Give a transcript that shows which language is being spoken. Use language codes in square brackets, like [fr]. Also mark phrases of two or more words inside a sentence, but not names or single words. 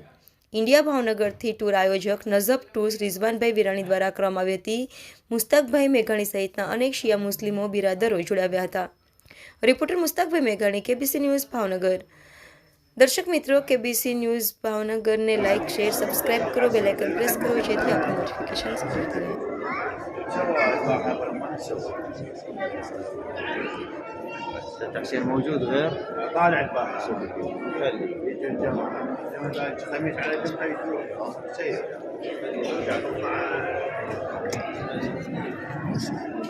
[gu] ઇન્ડિયા ભાવનગરથી ટૂર આયોજક નઝબ ટૂર્સ રિઝવાનભાઈ વિરાણી દ્વારા કરવામાં આવી હતી। મુસ્તકભાઈ મેઘાણી સહિતના અનેક શિયા મુસ્લિમો બિરાદરો જોડાવ્યા હતા। રિપોર્ટર મુસ્તકભાઈ મેઘાણી, કેબીસી ન્યૂઝ ભાવનગર। દર્શક મિત્રો, કેબીસી ન્યૂઝ ભાવનગરને [en] like, share, subscribe [gu] કરો, [en] bell icon [gu] પ્રેસ કરો જેથી આપની નોટિફિકેશન મળતી રહે। [ar] التأشير موجود غير طالع الباقي يجي الجماعة خميس على جمعة يجوا سير